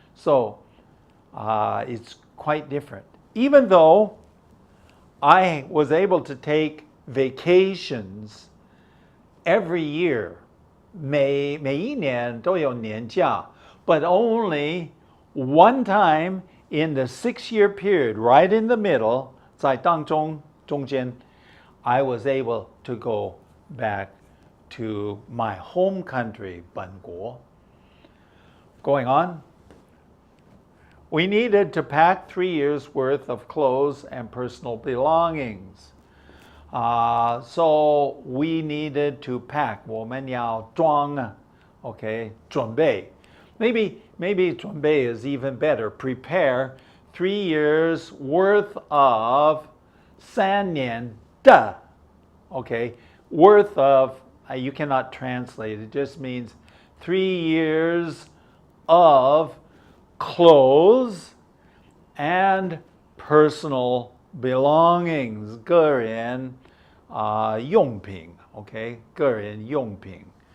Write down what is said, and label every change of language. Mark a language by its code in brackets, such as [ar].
[en] So it's quite different. Even though I was able to take vacations every year, [zh] 每一年都有年假, [en] but only one time in the 6-year period, right in the middle, [zh] 在当中, 中间, [en] I was able to go back to my home country, 本国. Going on, we needed to pack 3 years worth of clothes and personal belongings. So we needed to pack. [zh] 我们要装, okay, 准备. [en] Maybe 准备 is even better. Prepare 3 years worth of [zh] 3年的, [en] okay, worth of, you cannot translate, it just means 3 years of clothes and personal belongings, [zh] 个人用品, okay, 个人用品.